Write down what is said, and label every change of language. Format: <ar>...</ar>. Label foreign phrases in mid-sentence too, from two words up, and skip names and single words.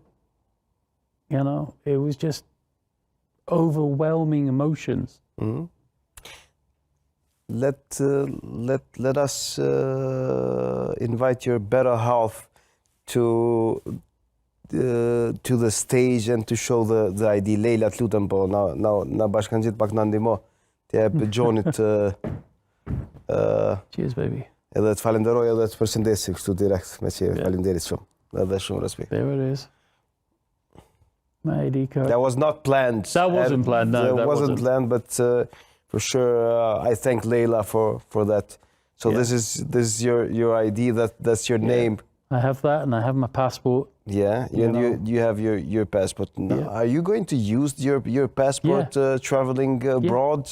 <en>You know, it was just overwhelming emotions. Let us invite your better half to the stage and to show the ID.</en> <sq>Leila, të lutem, po na bashkangjit pak na ndihmo. T'ja jep Gjonit</sq> <en>Cheers, baby.</en> <sq>edhe të falenderoj edhe të përshëndesi kështu direkt me qeve. Faleminderit shumë. Edhe shumë respekt.</sq> <en>There it is. My ID card. That was not planned. That wasn't planned, no. That wasn't planned, but for sure I thank Leila for that. So this is your ID, that's your name. I have that, and I have my passport. Yeah, you have your passport. Now, are you going to use your passport traveling abroad?</en>